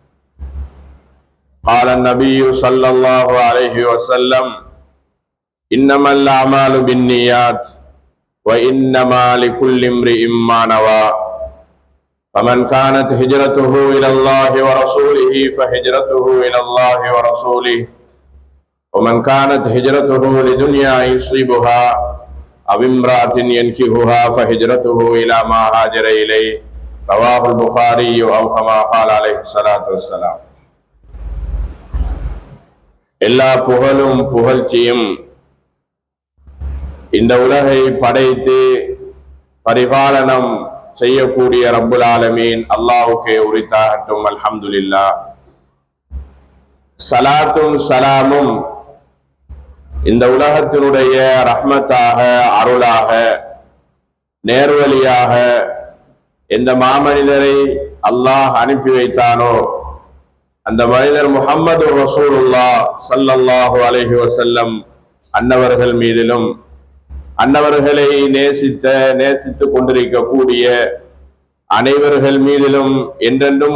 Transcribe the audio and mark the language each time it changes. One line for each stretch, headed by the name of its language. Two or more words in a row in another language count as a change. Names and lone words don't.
Arabic: قال النبي صلى الله عليه وسلم إنما الأعمال بالنيات وإنما لكل امرئ ما نوى فمن كانت هجرته إلى الله ورسوله فهجرته إلى الله ورسوله ومن كانت هجرته لدنيا يصيبها أو امرأة ينكحها فهجرته إلى ما هاجر إليه. رواه البخاري أو كما قال عليه الصلاة والسلام.
Tamil: எல்லா புகழும் புகழ்ச்சியும் இந்த உலகை படைத்து பரிபாலனம் செய்யக்கூடிய
Arabic: رب العالمين
Tamil: அல்லாஹ்வுக்கே உரித்தாகட்டும். அல்ஹம்துலில்லாஹ். சலாத்தும் சலாமும் இந்த உலகத்தினுடைய ரஹ்மத்தாக, அருளாக, நேர்வழியாக எந்த மாமனிதரை அல்லாஹ் அனுப்பி வைத்தானோ அந்த மனிதர் முஹம்மது ரசூலுல்லாஹ்
Arabic: صلى الله عليه وسلم
Tamil: அன்னவர்கள் மீதிலும் அன்னவர்களை நேசித்துக் கொண்டிருக்கக்கூடிய அனைவர்கள் மீதிலும் என்றென்றும்